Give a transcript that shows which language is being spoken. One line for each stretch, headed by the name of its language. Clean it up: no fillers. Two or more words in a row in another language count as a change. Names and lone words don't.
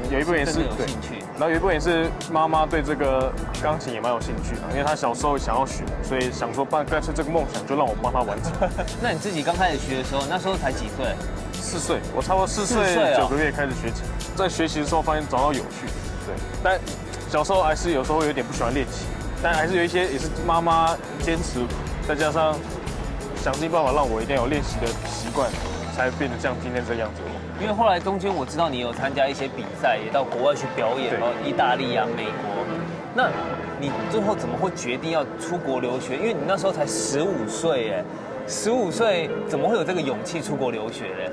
Chinese: 有一部分也是有興趣，然後有一部分也是媽媽對這個鋼琴也蠻有興趣的，因為她小時候想要學，所以想說乾脆這個夢想就讓我幫她完成。那你自己剛開始學的時候，那時候才幾歲？4歲，我差不多4歲9個月開始學琴，在學習的時候發現找到有趣，對，但小時候還是有時候有點不喜歡練習，但还是有一些也是妈妈坚持，再加上想尽办法让我一定要有练习的习惯，才变得像今天这样子。因为后来中间我知道你有参加一些比赛，也到国外去表演，意大利啊、美国。那你最后怎么会决定要出国留学？因为你那时候才15岁，哎，15岁怎么会有这个勇气出国留学呢？